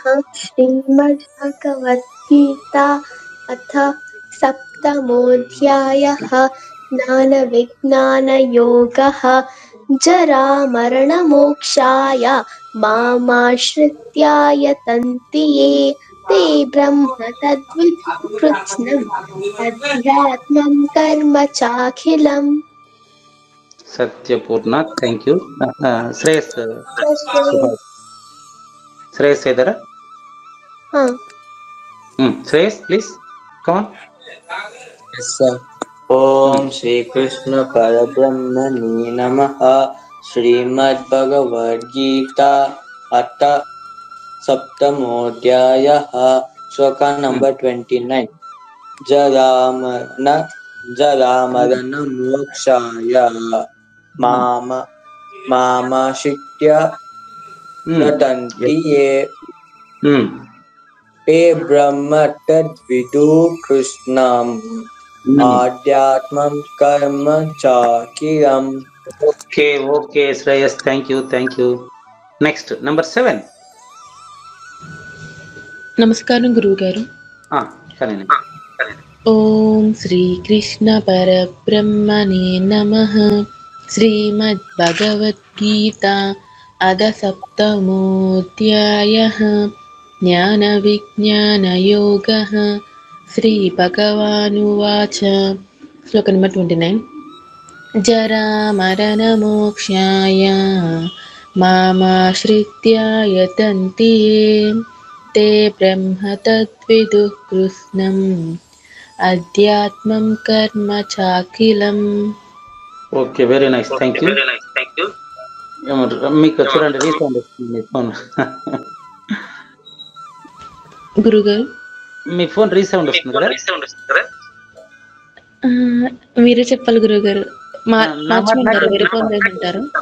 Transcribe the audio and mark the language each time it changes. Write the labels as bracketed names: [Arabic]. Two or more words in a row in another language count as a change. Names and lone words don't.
[Sanskrit] శ్రీమద్భగవద్గీత అథ సప్తమోధ్యాయః. జ్ఞాన విజ్ఞాన యోగః. జరామరణమోక్షాయ మామాశ్రిత్యాయ తంతి యే ते ब्रह्म तद्विदुः कृत्स्नम् अध्यात्मं कर्म चाखिलम्. [Telugu] సత్యపూర్ణ, [English] thank you. [Telugu] శ్రేయస్, శ్రేయస్ ఇద్దరా? [English] Shreyas please come on. [Sanskrit] ఓం శ్రీకృష్ణ పరబ్రహ్మణే నమః. శ్రీమద్భగవద్గీత అథ సప్తమోధ్యాయః. శ్లోక నంబర్ 29. జరామరణ మోక్షాయ మామాశ్రిత్య తంతి యే ते ब्रह्म तद्विदुः कृष्णम् आध्यात्मं कर्म चाखिलम्. [English] okay okay Shreyas, thank you thank you. next number 7. [Telugu] నమస్కారం గురువుగారు. కానీ [Sanskrit] ఓం శ్రీకృష్ణ పరబ్రహ్మణే నమః. శ్రీమద్భగవద్గీత అథ సప్తమోధ్యాయః. జ్ఞాన విజ్ఞాన యోగః. శ్రీ భగవానువాచ. శ్లోక నెంబర్ 29. జరామరణమోక్షాయ మామాశ్రిత్య యతంతి యే ते ब्रह्म तद्विदुः कृत्स्नम् अध्यात्मं कर्म चाखिलम्. [English] okay very nice, thank you. [Telugu] మీకు చూడండి రీసౌండ్ వస్తుంది ఫోన్. గురుగారు మీ ఫోన్ రీసౌండ్ వస్తుంది కదా? మీరే చెప్పాలి గురుగారు. మార్చుకుంటారు, వేరే ఫోన్ తీసుకుంటారు.